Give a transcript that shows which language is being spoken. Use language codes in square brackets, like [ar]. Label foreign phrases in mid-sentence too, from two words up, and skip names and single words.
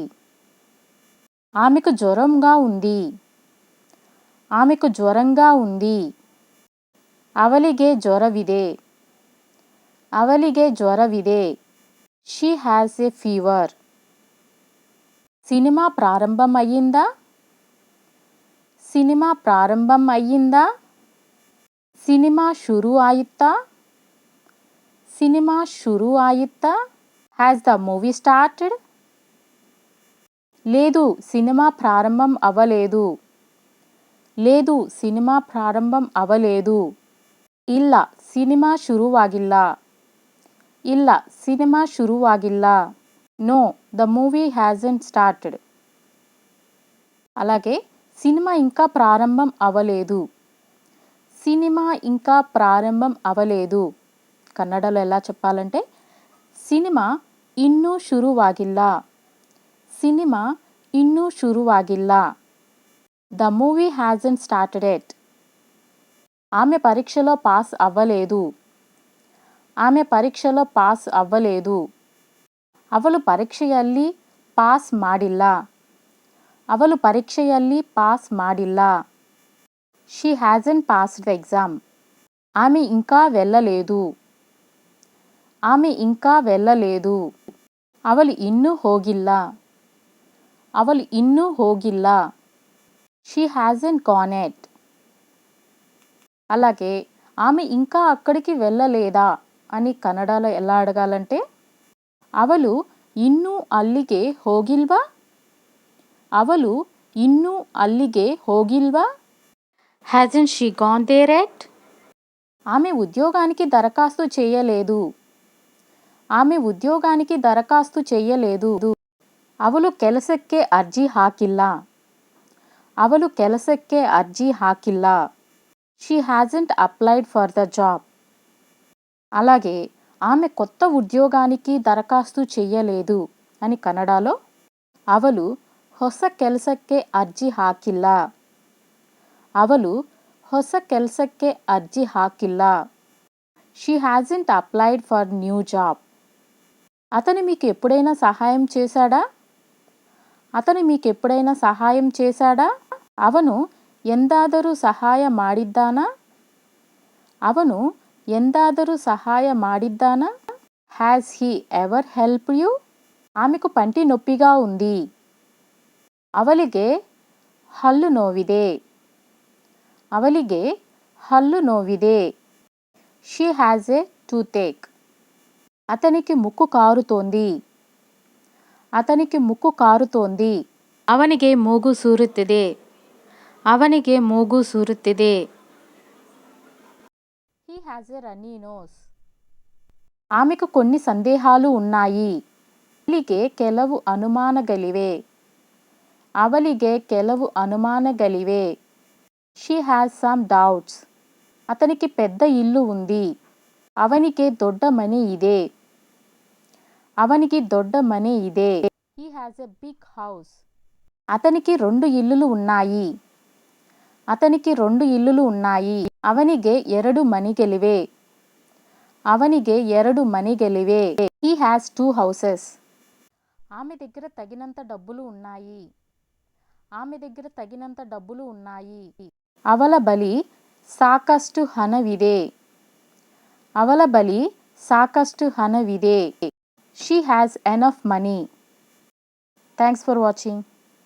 [te] ఆమెకు జ్వరంగా ఉంది. ఆమెకు జ్వరంగా ఉంది. [kn] ಅವಳಿಗೆ ಜ್ವರವಿದೆ. ಅವಳಿಗೆ ಜ್ವರವಿದೆ. [en] She has a fever. [te] సినిమా ప్రారంభం అయ్యిందా? సినిమా ప్రారంభం అయ్యిందా? [kn] ಸಿನಿಮಾ ಶುರು ಆಯಿತ್ತಾ? ಸಿನಿಮಾ ಶುರು ಆಯಿತ್ತಾ? [en] Has the movie started? [te] లేదు, సినిమా ప్రారంభం అవ్వలేదు. లేదు, సినిమా ప్రారంభం అవ్వలేదు. [kn] ಇಲ್ಲ, ಸಿನಿಮಾ ಶುರುವಾಗಿಲ್ಲ. ಇಲ್ಲ, ಸಿನಿಮಾ ಶುರುವಾಗಿಲ್ಲ. [en] No, the movie hasn't started. [te] అలాగే సినిమా ఇంకా ప్రారంభం అవ్వలేదు. సినిమా ఇంకా ప్రారంభం అవ్వలేదు. కన్నడలో ఎలా చెప్పాలంటే సినిమా [kn] ಇನ್ನೂ ಶುರುವಾಗಿಲ್ಲ. సినిమా ಇನ್ನೂ ಶುರುವಾಗಿಲ್ಲ. [en] The movie hasn't started yet. [te] ఆమె పరీక్షలో పాస్ అవ్వలేదు. ఆమె పరీక్షలో పాస్ అవ్వలేదు. [kn] ಅವಳು ಪರೀಕ್ಷೆಯಲ್ಲಿ ಪಾಸ್ ಮಾಡಿಲ್ಲ. ಅವಳು ಪರೀಕ್ಷೆಯಲ್ಲಿ ಪಾಸ್ ಮಾಡಿಲ್ಲ. [en] She hasn't passed the exam. [te] ఆమె ఇంకా వెళ్ళలేదు. ఆమె ఇంకా వెళ్ళలేదు. [kn] ಅವಳು ಇನ್ನೂ ಹೋಗಿಲ್ಲ. ಅವಳು ಇನ್ನೂ ಹೋಗಿಲ್ಲ. [en] She hasn't gone yet. [te] అలాగే ఆమె ఇంకా అక్కడికి వెళ్ళలేదా అని కన్నడలో ఎలా అడగాలంటే [kn] ಅವಳು ಇನ್ನೂ ಅಲ್ಲಿಗೆ ಹೋಗಿಲ್ವಾ. ಅವಳು ಇನ್ನೂ ಅಲ್ಲಿಗೆ ಹೋಗಿಲ್ವಾ. [en] Hasn't she gone there yet. [te] ఆమె ఉద్యోగానికి దరఖాస్తు చేయలేదు. ఆమె ఉద్యోగానికి దరఖాస్తు చేయలేదు. [kn] ಅವಳು ಕೆಲಸಕ್ಕೆ ಅರ್ಜಿ ಹಾಕಿಲ್ಲ. ಅವಳು ಕೆಲಸಕ್ಕೆ ಅರ್ಜಿ ಹಾಕಿಲ್ಲ. [en] She hasn't applied for the job. [te] అలాగే ఆమె కొత్త ఉద్యోగానికి దరఖాస్తు చెయ్యలేదు అని కన్నడలో [kn] ಅವಳು ಹೊಸ ಕೆಲಸಕ್ಕೆ ಅರ್ಜಿ ಹಾಕಿಲ್ಲ. ಅವಳು ಹೊಸ ಕೆಲಸಕ್ಕೆ ಅರ್ಜಿ ಹಾಕಿಲ್ಲ. [en] She hasn't applied for new job. [te] అతను మీకు ఎప్పుడైనా సహాయం చేశాడా. అతను మీకు ఎప్పుడైనా సహాయం చేశాడా. [kn] ಅವನು ಎಂದಾದರೂ ಸಹಾಯ ಮಾಡಿದ್ದಾನಾ. ಅವನು ಎಂದಾದರೂ ಸಹಾಯ ಮಾಡಿದ್ದಾನಾ. [en] Has he ever help you. [te] ఆమెకు పంటి నొప్పిగా ఉంది. [kn] ಅವಳಿಗೆ ಹಲ್ಲು ನೋವಿದೆ. ಅವಳಿಗೆ ಹಲ್ಲು ನೋವಿದೆ. [en] She has a toothache. [te] అతనికి ముక్కు కారుతోంది. అతనికి ముక్కు కారుతోంది. [kn] ಅವನಿಗೆ ಮೂಗು ಸೂರುತ್ತಿದೆ. ಅವನಿಗೆ ಮೂಗು ಸೂರುತ್ತಿದೆ. [en] He has a runny nose. [te] ఆమెకు కొన్ని సందేహాలు ఉన్నాయి. [kn] ಅವಳಿಗೆ ಕೆಲವು ಅನುಮಾನಗಳಿವೆ. ಅವಳಿಗೆ ಕೆಲವು ಅನುಮಾನಗಳಿವೆ. [en] She has some doubts. [te] అతనికి పెద్ద ఇల్లు ఉంది. [kn] ಅವನಿಗೆ ದೊಡ್ಡ ಮನೆ ಇದೆ. ಅವನಿಗೆ ದೊಡ್ಡ ಮನೆ ಇದೆ. [en] He has a big house. [te] అతనికి 2 ఇల్లులు ఉన్నాయి. అతనికి 2 ఇల్లులు ఉన్నాయి. [kn] ಅವನಿಗೆ 2 ಮನೆಗಳಿವೆ. ಅವನಿಗೆ 2 ಮನೆಗಳಿವೆ. [en] He has 2 houses. [te] ఆమె దగ్గర తగినంత డబ్బులు ఉన్నాయి. ఆమె దగ్గర తగినంత డబ్బులు ఉన్నాయి. [kn] ಅವಳ ಬಳಿ ಸಾಕಷ್ಟು ಹಣವಿದೆ. ಅವಳ ಬಳಿ ಸಾಕಷ್ಟು ಹಣವಿದೆ. [en] She has enough money. Thanks for watching.